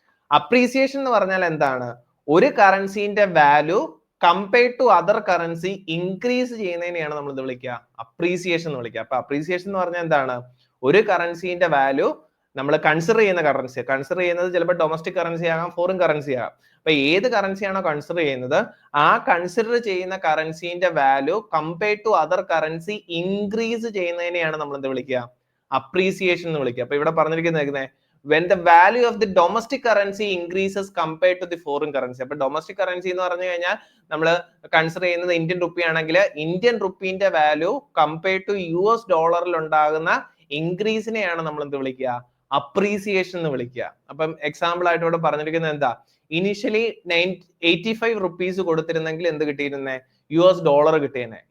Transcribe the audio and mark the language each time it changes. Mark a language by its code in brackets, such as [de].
[ml] Appreciation എന്ന് പറഞ്ഞാൽ എന്താണ്, ഒരു കറൻസിന്റെ value compared to other currency increase ചെയ്യുന്നതിനെയാണ് നമ്മൾ ഇത് വിളിക്കുക അപ്രീസിയേഷൻ എന്ന് വിളിക്കുക. അപ്പൊ അപ്രീസിയേഷൻ എന്ന് പറഞ്ഞാൽ എന്താണ്, ഒരു കറൻസിന്റെ വാല്യൂ നമ്മൾ കൺസിഡർ ചെയ്യുന്നത് ചിലപ്പോൾ ഡൊമസ്റ്റിക് കറൻസി ആകാം, ഫോറിൻ കറൻസി ആകാം. അപ്പൊ ഏത് കറൻസിയാണോ കൺസിഡർ ചെയ്യുന്നത്, ആ കൺസിഡർ ചെയ്യുന്ന കറൻസിന്റെ value compared to other currency increase ചെയ്യുന്നതിനെയാണ് നമ്മൾ എന്ത് വിളിക്കുക, അപ്രീസിയേഷൻ എന്ന് വിളിക്കുക. അപ്പൊ ഇവിടെ പറഞ്ഞിരിക്കുന്നത് [en] when the value of the domestic currency increases compared to the foreign currency. [ml] അപ്പൊ ഡൊമസ്റ്റിക് കറൻസി എന്ന് പറഞ്ഞു കഴിഞ്ഞാൽ നമ്മൾ കൺസിഡർ ചെയ്യുന്നത് ഇന്ത്യൻ റുപ്പി ആണെങ്കിൽ Indian റുപ്പീന്റെ value compared to US ഡോളറിൽ ഉണ്ടാകുന്ന ഇൻക്രീസിനെയാണ് നമ്മൾ എന്ത് വിളിക്കുക, അപ്രീസിയേഷൻ എന്ന് വിളിക്കുക. അപ്പം എക്സാമ്പിൾ ആയിട്ട് ഇവിടെ പറഞ്ഞിരിക്കുന്നത് എന്താ, ഇനിഷ്യലി 85 റുപ്പീസ് കൊടുത്തിരുന്നെങ്കിൽ എന്ത് കിട്ടിയിരുന്നേ, US ഡോളർ കിട്ടിയിരുന്നേ.